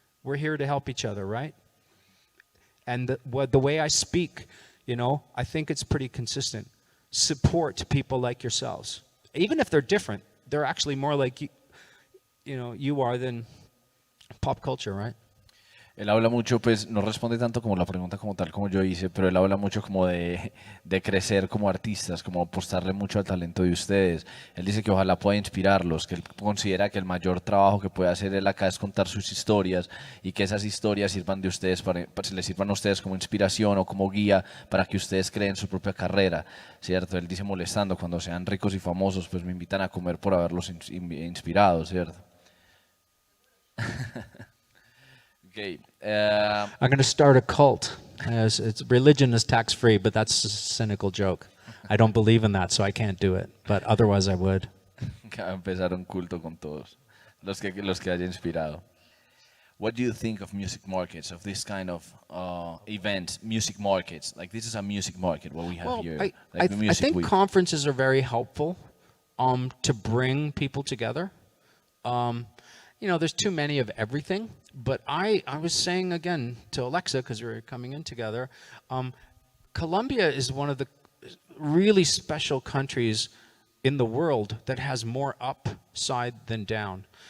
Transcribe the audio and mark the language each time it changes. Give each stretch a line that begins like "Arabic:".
English: We're here to help each other, right? And the way I speak, you know, I think it's pretty consistent. Support people like yourselves. Even if they're different, they're actually more like you know, you are than pop culture, right?
Spanish: Él habla mucho, pues no responde tanto como la pregunta como tal como yo hice, pero él habla mucho como de crecer como artistas, como apostarle mucho al talento de ustedes. Él dice que ojalá pueda inspirarlos, que él considera que el mayor trabajo que puede hacer él acá es contar sus historias y que esas historias sirvan de ustedes les sirvan a ustedes como inspiración o como guía para que ustedes creen su propia carrera, ¿cierto? Él dice molestando, cuando sean ricos y famosos, pues me invitan a comer por haberlos inspirado, ¿cierto?
English: Okay. I'm going to start a cult. Religion is tax-free, but that's a cynical joke. I don't believe in that, so I can't do it. But otherwise, I would.
Spanish: Que va a empezar un culto con todos los que haya inspirado.
English: What do you think of music markets, of this kind of events, music markets? Like this is a music market, what we have here. Like the I music think week. conferences are very helpful to bring people together. You know, there's too many of everything. But I was saying again to Alexa, because we were coming in together, Colombia is one of the really special countries in the world that has more upside than down.